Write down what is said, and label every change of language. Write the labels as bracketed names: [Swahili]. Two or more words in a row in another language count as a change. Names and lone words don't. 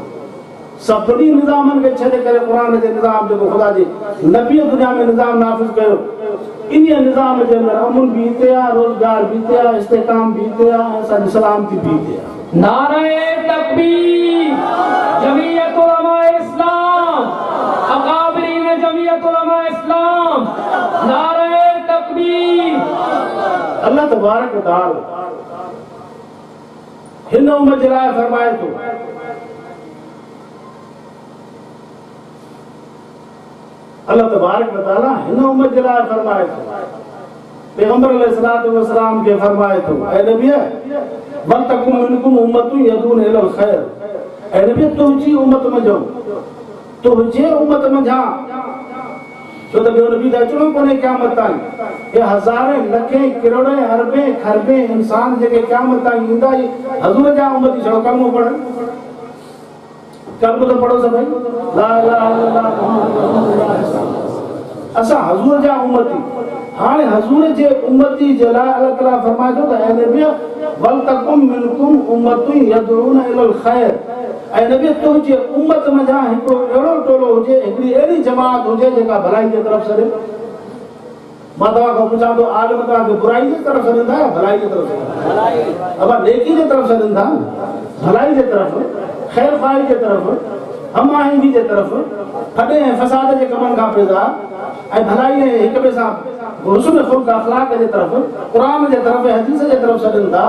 [Sindhi] सभिनी निज़ामनि खे छॾे करे क़ुर जे निज़ाम जेको ख़ुदा जे नबीअ दुनिया में निज़ाम नाफ़िज़ कयो, इन निज़ाम जे अंदरि अमुन बि हिते आहे, रोज़गार बि हिते आहे, इस्तेहकाम बि हिते आहे, असांजी सलामती बि हिते आहे। नारे तकबीर, जमीयत उलमा इस्लाम, अकाबरीन जमीयत उलमा इस्लाम, नारे तकबीर। [Arabic] الله تبارك وتعالى [Sindhi] हिन उम्मत जे लाइ फरमाए थो, [Arabic] الله تبارك وتعالى [Sindhi] हिन उम्मत जे लाइ फरमाए थो, पैगंबर [Arabic] عليه الصلاة والسلام [Sindhi] खे फरमाए थो, ऐ नबी [Arabic] ول تكن منكم أمة يدعون إلى الخير. [Sindhi] ऐ नबी तुंहिंजी उम्मत मंझि, तुंहिंजे उम्मत मंझां, छो त ॿियो नबी त अचणो कोन्हे क़यामत ताईं। हे हज़ारे लखे किरोड़े अरबे खरबे इंसान जेके क़यामत ताईं ईंदा, हज़ूर जा उम्मती छड़ो कलमो पढ़नि। कलमो त पढ़ो सभई, [Arabic] لا إله إلا الله محمد رسول الله. [Sindhi] असां हज़ूर जा उम्मती, हाणे हज़ूर जे उम्मती जे लाइ अल्लाह ताला फरमाए थो त ऐ नबी [Arabic] ول تكن منكم أمة يدعون إلى الخير. [Sindhi] ऐं नबी तुंहिंजे उम्मत मंझां हिकिड़ो अहिड़ो टोलो हुजे, हिकिड़ी अहिड़ी जमात हुजे जेका भलाई जे तरफ़ सॾे। मां तव्हां खां पुछां थो आलिम तव्हांखे बुराई जे तरफ़ सॾींदा या भलाई जे तरफ़ सॾींदा? अब नेकी जे तरफ़ सॾींदा, भलाई जे तरफ़, ख़ैर ख़्वाही जे तरफ़, हमआहंगी जे तरफ़, फॾे ऐं फसाद जे कमनि खां परेज़ा ऐं भलाई ऐं हिक ॿिए सां हुस्न ख़ुल्क़ अख़लाक़ जे तरफ़, क़ुरान जे तरफ़, हदीस जे तरफ़ सॾीनि था।